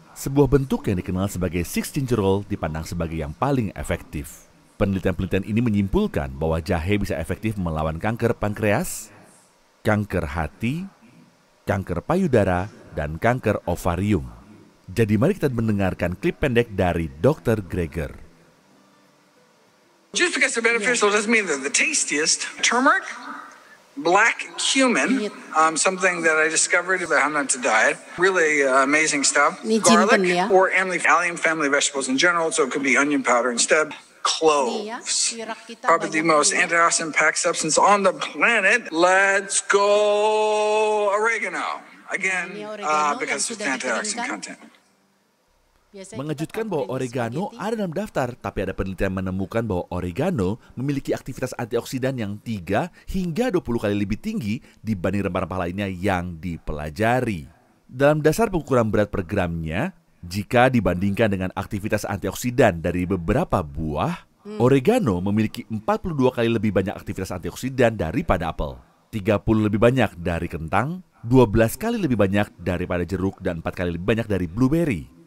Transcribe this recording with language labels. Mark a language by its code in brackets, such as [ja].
[id] Sebuah bentuk yang dikenal sebagai 6 gingerol dipandang sebagai yang paling efektif. Penelitian-penelitian ini menyimpulkan bahwa jahe bisa efektif melawan kanker pankreas, kanker hati, kanker payudara, dan kanker ovarium. Jadi mari kita mendengarkan klip pendek dari Dr. Greger. [en] Just because they're beneficial doesn't mean they're the tastiest. Turmeric, black cumin, something that I discovered that I'm not to diet. Really amazing stuff. Garlic or allium family vegetables in general, so it could be onion powder instead. Cloves, probably the most antioxidant packed substance on the planet. Let's go oregano. Again, because of its antioxidant content. [id] Mengejutkan bahwa oregano ada dalam daftar, tapi ada penelitian menemukan bahwa oregano memiliki aktivitas antioksidan yang 3 hingga 20 kali lebih tinggi dibanding rempah-rempah lainnya yang dipelajari. Dalam dasar pengukuran berat per gramnya, jika dibandingkan dengan aktivitas antioksidan dari beberapa buah, oregano memiliki 42 kali lebih banyak aktivitas antioksidan daripada apel, 30 lebih banyak dari kentang, 12 kali lebih banyak daripada jeruk, dan 4 kali lebih banyak dari blueberry.